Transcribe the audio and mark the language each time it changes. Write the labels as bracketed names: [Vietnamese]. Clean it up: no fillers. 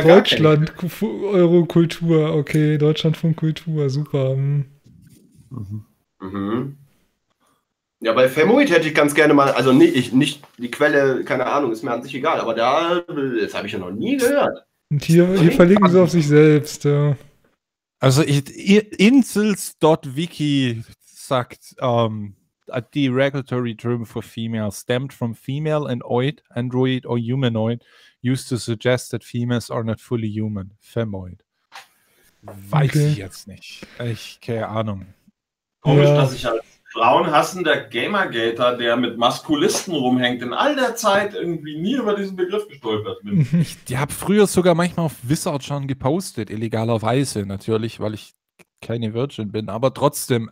[German] Deutschland, gar keine. Deutschland, Eurokultur, okay. Deutschlandfunk Kultur, super. Mhm. Ja, bei Femoid hätte ich ganz gerne mal, also nicht die Quelle, keine Ahnung, ist mir an sich egal, aber das habe ich ja noch nie gehört. Und hier verlinken sie auf sich selbst, ja. Also insels.wiki sagt, [English] a derogatory term for female stemmed from female and oid, android or humanoid, used to suggest that females are not fully human, femoid. [German] Weiß okay. Ich jetzt nicht. Ich keine Ahnung. Komisch, ja. Dass ich als frauenhassender Gamergater, der mit Maskulisten rumhängt, in all der Zeit irgendwie nie über diesen Begriff gestolpert bin. Ich habe früher sogar manchmal auf Wizard schon gepostet, illegalerweise natürlich, weil ich keine Virgin bin, aber trotzdem.